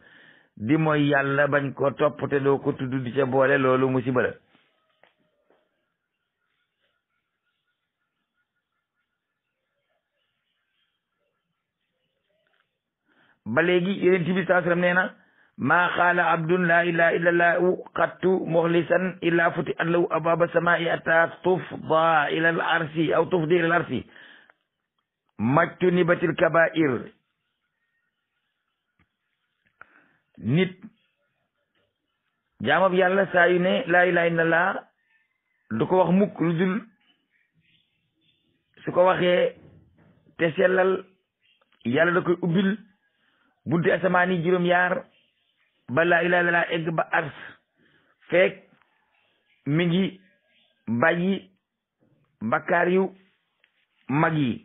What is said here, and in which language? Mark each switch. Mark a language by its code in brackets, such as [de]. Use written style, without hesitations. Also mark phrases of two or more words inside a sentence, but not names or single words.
[wo] di mooy yàlla bañ ko topp te doo ko tudd di ca boole loolu musiba la. ba léegi yonent bi [ar] صلى الله عليه وسلم [wo] nee na [ar] ما قال عبد لا إله إلا الله قط مخلصا إلا فتحت له أبواب السماء حتى تفضي إلى العرش أو تفضي إلى العرش ما اجتنبت الكبائر. [wo] nit jaamab yàlla saa yu ne [ar] لا إله إلا الله [wo] du ko wax mukk lu dul su ko waxee te sellal yàlla da koy ubbil bunti asamaan yi juróom-yaar ba [ar] لا إله إلا الله [wo] egg ba ars fekk mi ngi bàyyi bakkaar yu mag yi.